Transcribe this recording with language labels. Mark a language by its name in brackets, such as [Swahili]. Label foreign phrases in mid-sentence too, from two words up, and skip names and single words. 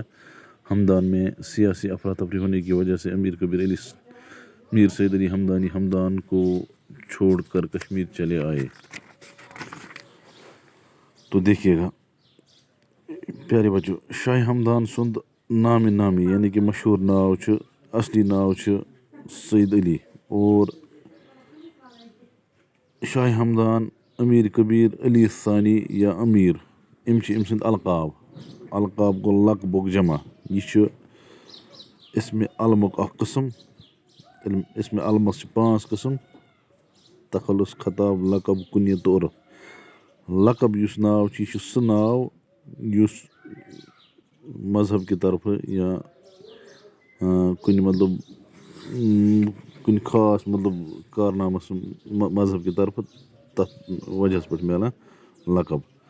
[Urdu] ہمدان میں سیاسی افراتفری ہونے کی وجہ سے میر سید علی ہمدانی ہمدان کو چھوڑ کر کشمیر چلے آئے۔ تو دیکھیے گا پیارے بچوں، [Kashmiri] شاہ ہمدان سند نامی [Urdu] یعنی کہ [Kashmiri] مشہور ناو اصلی ناو سید علی، اور شاہ ہمدان امیر کبیر علی ثانی یا امیر أم سند القاب گو لقبُک جمع۔ یہ چھُ اسمِ علمُک اکھ قسم۔ اسمِ علمس چھِ 5 قسم: تخلص، خطاب، لقب، کنیت تہٕ عرف۔ لقب یُس ناو چھُ، یہِ چھُ سُہ ناو یُس مذہب کہِ طرفہٕ یا کُنہِ خاص کارنامس مذہب کہِ طرفہٕ تتھ وجہس پٮ۪ٹھ میلان لقب۔